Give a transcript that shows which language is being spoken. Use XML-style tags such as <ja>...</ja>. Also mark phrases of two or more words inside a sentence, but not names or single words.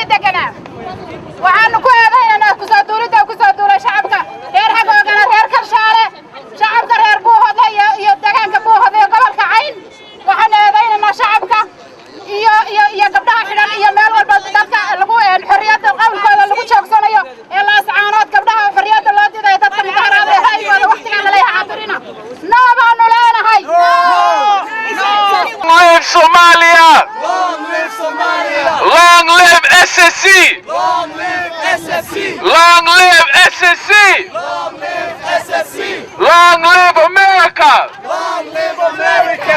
<so>deganaa waxaanu ku eedaynaa kusoo duulay shacabka reer hagoogane reer kalshaale shacabka reer Buuhoodle iyo deegaanka Buuhoodle iyo gobolka Cayn waxaanu eedaynaa shacabka iyo gabdhaha xidhan iyo meel walba dadka lagu xorriyadda qowlkooda lagu joogsanayo ee Laascaanood gabdhaha xorriyadda loo diiday dadka mudaharaada ee ra'yigooda waqtigan la leeyahay cabirina baanu leenahay</so> <en>Long live Somalia! Long live Somalia! Long live SSC! Long live SSC! Long live SSC! Long live SSC! Long live America! Long live America!</en>